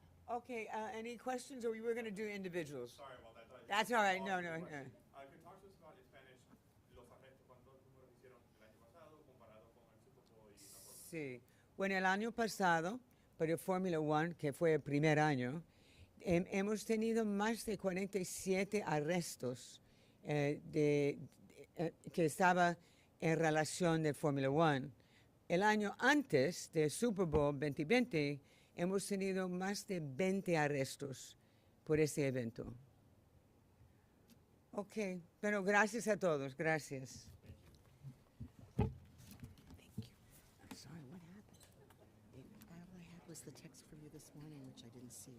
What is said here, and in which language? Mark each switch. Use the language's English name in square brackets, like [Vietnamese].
[English] Okay, any questions, or we were going to do individuals? Sorry about that. That's all right. No, no, no. Can you talk to us about in Spanish [Spanish] los arrestos, cuántos números hicieron el año pasado comparado con el Super Bowl y la Fórmula 1? Sí. Bueno, el año pasado, para el Fórmula 1, que fue el primer año, hemos tenido más de 47 arrestos que estaba en relación de Fórmula 1. El año antes del Super Bowl 2020, hemos tenido más de 20 arrestos por este evento. Ok, bueno, gracias a todos, gracias. [English] Thank you. Sorry, what happened? All I had was the text from you this morning, which I didn't see.